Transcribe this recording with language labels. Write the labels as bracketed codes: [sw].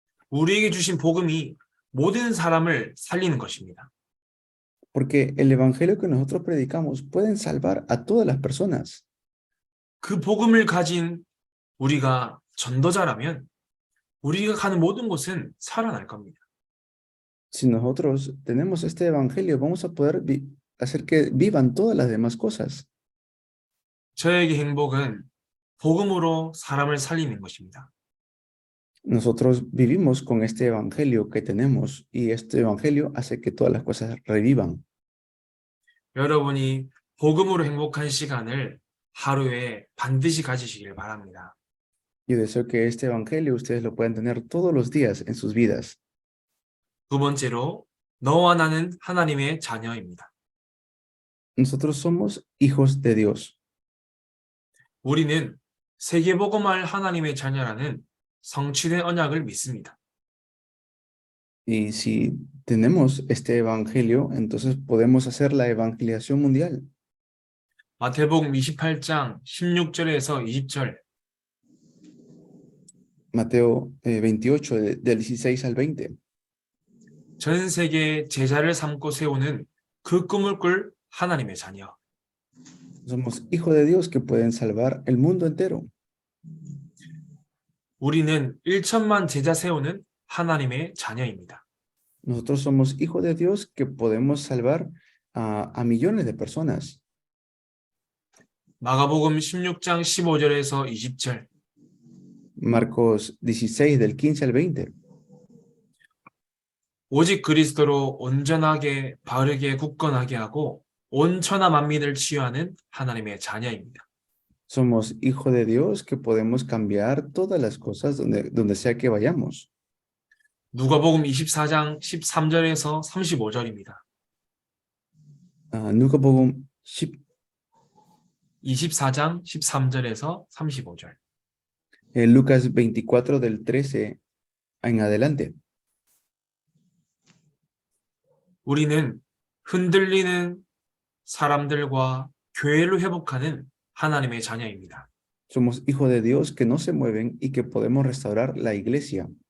[ko] 우리에게 주신 복음이 모든 사람을 살리는 것입니다. [es] Porque el evangelio que nosotros predicamos pueden salvar a todas las personas. [ko] 그 복음을 가진 우리가 전도자라면 우리가 가는 모든 곳은 살아날 겁니다. [es] Si nosotros tenemos este evangelio, vamos a poder hacer que vivan todas las demás cosas. [ko] 저에게 행복은 복음으로 사람을 살리는 것입니다. [es] Nosotros vivimos con este evangelio que tenemos y este evangelio hace que todas las cosas revivan. [ko] 여러분이 복음으로 행복한 시간을 하루에 반드시 가지시길 바랍니다. [es] Yo deseo que este evangelio ustedes lo puedan tener todos los días en sus vidas. [ko] 두 번째로, 너와 나는 하나님의 자녀입니다. [es] Nosotros somos hijos de Dios. [ko] 우리는 세계복음할 하나님의 자녀라는 성취된 언약을 믿습니다. [es] Y si tenemos este evangelio, entonces podemos hacer la evangelización mundial. [ko] 마태복음 28장 16절에서 20절, [es] Mateo 28, del 16 al 20. [ko] 전 세계에 제자를 삼고 세우는 그 꿈을 꿀 하나님의 자녀. [es] Somos hijos de Dios que pueden salvar el mundo entero. [ko] 우리는 1천만 제자 세우는 하나님의 자녀입니다. [es] Nosotros somos hijos de Dios que podemos salvar a millones de personas. [ko] 마가복음 16장 15절에서 20절, [es] Marcos 16, del 15 al 20. [ko] 오직 그리스도로 온전하게 바르게 굳건하게 하고 온 천하 만민을 치유하는 하나님의 자녀입니다. [es] Somos hijos de Dios que podemos cambiar todas las cosas donde sea que vayamos. [ko] 누가복음 24장 13절에서 35절입니다. Nucapogum 10, 24장 13절에서 35절. [es] Lucas 24, del 13 en adelante. [ko] 우리는 흔들리는 사람들과 교회를 회복하는 하나님의 자녀입니다. [es] Somos hijos de Dios que no se mueven y que podemos restaurar la iglesia.